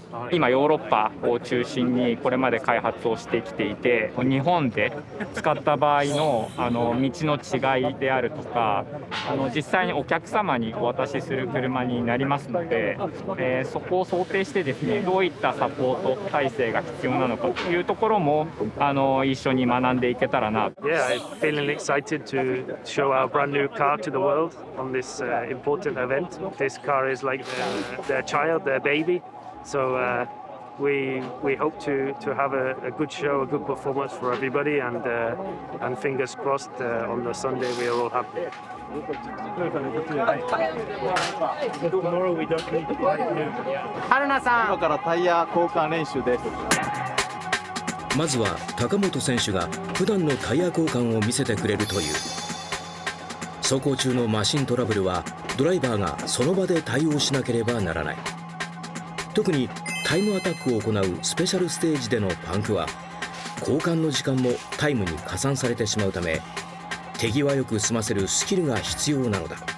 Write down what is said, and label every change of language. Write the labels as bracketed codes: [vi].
[ja] 今ヨーロッパを中心にこれまで開発をしてきていて、日本で使った場合の道の違いであるとか、実際にお客様にお渡しする車になりますので、そこを想定してですね、どういったサポート体制が必要なのかというところも一緒に学んでいけたらな。 [en] Yeah, I'm feeling excited to show our brand new car to the world on this important event. This car is like their child, their baby. So we hope to have a good show, a good performance for everybody, and fingers crossed on the Sunday we are all happy. Tomorrow we don't need to buy new. [ja] 春菜さん。今からタイヤ交換練習です。まずは高本選手が普段のタイヤ交換を見せてくれるという。走行中のマシントラブルはドライバーがその場で対応しなければならない。特にタイムアタックを行うスペシャルステージでのパンクは交換の時間もタイムに加算されてしまうため、手際よく済ませるスキルが必要なのだ。